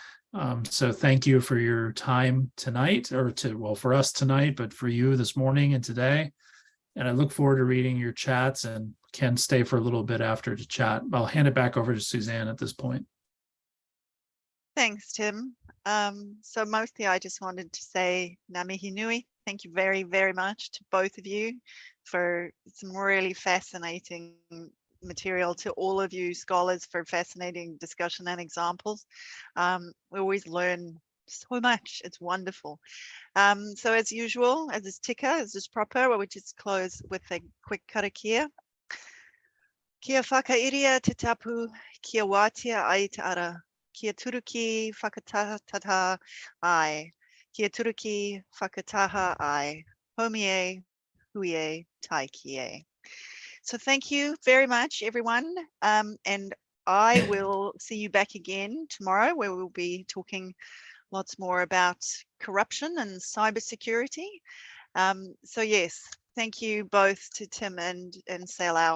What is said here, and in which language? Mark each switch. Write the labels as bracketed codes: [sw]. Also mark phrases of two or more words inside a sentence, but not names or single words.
[en] So thank you for your time tonight, for us tonight, but for you this morning and today. And I look forward to reading your chats and can stay for a little bit after to chat. I'll hand it back over to Suzanne at this point. Thanks, Tim. So mostly I just wanted to say [mi] ngā mihi nui. [en] Thank you very, very much to both of you for some really fascinating material, to all of you scholars for fascinating discussion and examples. We always learn so much. It's wonderful. So as usual, as is tika, as is proper, we just close with a quick karakia. [mi] Kia whakairia te tapu, kia wātia ai te ara, kia turuki whakatata ai, kia turuki whakataha ai, homie, huie, tai kie. [en] So thank you very much, everyone. And I will see you back again tomorrow, where we'll be talking lots more about corruption and cybersecurity. So yes, thank you both to Tim and Salau.